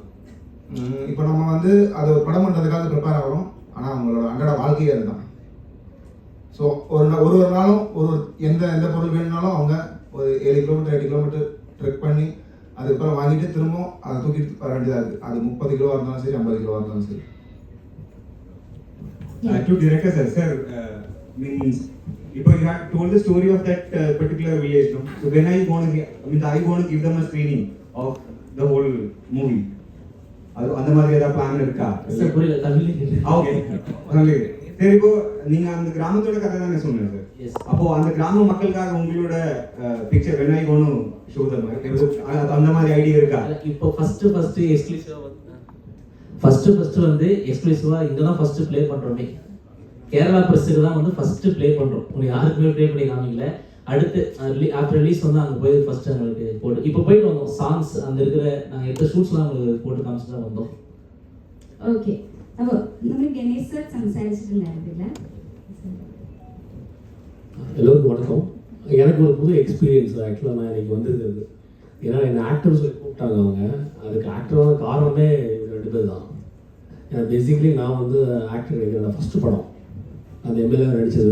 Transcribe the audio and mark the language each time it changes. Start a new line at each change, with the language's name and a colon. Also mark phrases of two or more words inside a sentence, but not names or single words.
Tamil: இப்போ நம்ம வந்து அதை ஒரு படம் பண்ணுறதுக்காக ப்ரிப்பேர் ஆகிறோம், ஆனால் அவங்களோட அன்றாட வாழ்க்கையே அதுதான். ஸோ ஒரு நாளும் எந்த பொருள் வேணும்னாலும் அவங்க ஒரு 7 கிலோமீட்டர் 8 கிலோமீட்டர் ட்ரெக் பண்ணி அதுக்கப்புறம் வாங்கிட்டு திரும்பவும் அதை தூக்கிட்டு வர வேண்டியதாக இருக்குது. அது 30 கிலோவாக இருந்தாலும் சரி, 50 கிலோவாக இருந்தாலும் சரி.
English: To director sir, means you have told the story of that particular village, no? So when are you going to give them a screening of the whole movie?
Tamil: அந்த மாதிரி ஏதாவது பிளான் இருக்கா? சார் புரியல, தமிழ். ஓகே, சரி. இப்போ நீங்க அந்த கிராமத்தோட கதை தானே சொன்னீங்க சார்.
English: Yes.
Tamil: அப்போ அந்த கிராம மக்களுக்காக உங்களோட பிக்சர்
English: when are you going to show them?
Tamil: அந்த மாதிரி ஐடியா இருக்கா? இப்போ
English: first exclusive
Tamil: வந்து ஃபர்ஸ்ட் வந்து எக்ஸ்க்ளூசிவாக இங்கே தான் ஃபர்ஸ்ட் ப்ளே பண்ணுறோமே. கேரளா ப்ரெஸ்ஸுக்கு தான் வந்து ஃபர்ஸ்ட் ப்ளே பண்ணுறோம். உங்களுக்கு யாருக்குமே ப்ளே பண்ணி காமிக்கல. அடுத்து
English: after release
Tamil: வந்து அங்கே போய் ஃபர்ஸ்ட் எங்களுக்கு போட்டு இப்போ போயிட்டு வந்தோம். சாங்ஸ் அந்த இருக்கிற நாங்கள் எடுத்த ஷூட்ஸ்லாம் உங்களுக்கு போட்டு காமிச்சு தான் വന്നோം.
Malayalam: ഓക്കെ, അപ്പോൾ നമ്മൾ ഗണേഷ് സർ സംസാരിച്ചിട്ടുണ്ടായിരുന്നില്ല.
Tamil: எல்லோருக்கும் வணக்கம். எனக்கு ஒரு புது
English: experience actually
Tamil: நான் இன்றைக்கி வந்திருக்கிறது. ஏன்னா என்னை ஆக்டர் சொல்லி கூப்பிட்டாங்க அவங்க. அதுக்கு ஆக்டரான காரணமே 2 பேர் தான். ஏன்னா பேசிக்கலி நான் வந்து ஆக்டர் என்னோட ஃபஸ்ட்டு படம் அந்த எம்எல்ஏ நடித்தது.